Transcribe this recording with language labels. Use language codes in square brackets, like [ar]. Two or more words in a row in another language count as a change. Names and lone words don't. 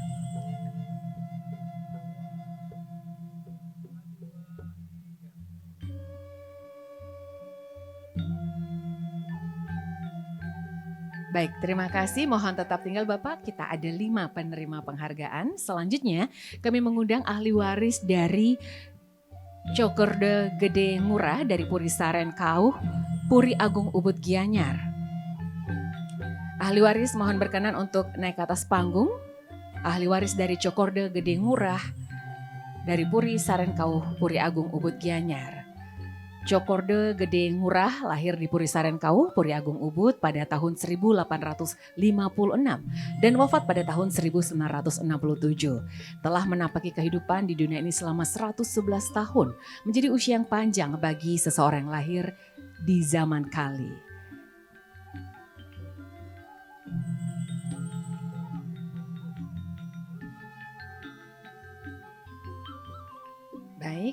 [id] Baik, terima kasih. Mohon tetap tinggal Bapak. Kita ada 5 penerima penghargaan. Selanjutnya kami mengundang ahli waris dari Cokorda Gede Ngurah dari Puri Saren Kauh, Puri Agung Ubud Gianyar. Ahli waris mohon berkenan untuk naik ke atas panggung. Ahli waris dari Cokorda Gede Ngurah dari Puri Saren Kauh, Puri Agung Ubud Gianyar. Cokorda Gede Ngurah lahir di Puri Saren Kauh, Puri Agung Ubud pada tahun 1856 dan wafat pada tahun 1967. Telah menapaki kehidupan di dunia ini selama 111 tahun, menjadi usia yang panjang bagi seseorang yang lahir di zaman kali. Baik.